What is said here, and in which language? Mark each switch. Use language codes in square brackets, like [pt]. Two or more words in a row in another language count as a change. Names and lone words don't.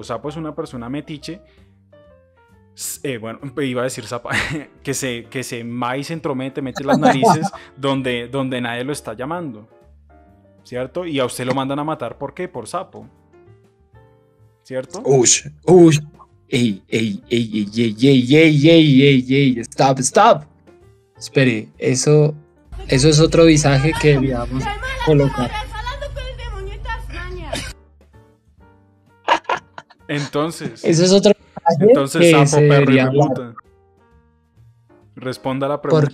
[es] Sapo es una persona metiche, bueno, iba a decir zapa, que se va y se entromete, mete las narices donde nadie lo está llamando, ¿cierto? Y a usted lo mandan a matar, ¿por qué? Por sapo, ¿cierto? Ush, ush. Ey, ey, ey, ey, ey, ey, ey, ey, ey, ey, [en] stop, stop. [es] Espere, eso es otro visaje que deberíamos Que hay malas colocar. conovias hablando con el demonio Tasmania. Entonces, Eso es otro visaje entonces que sapo, se perro y debería hablar. puta. Responda la pregunta.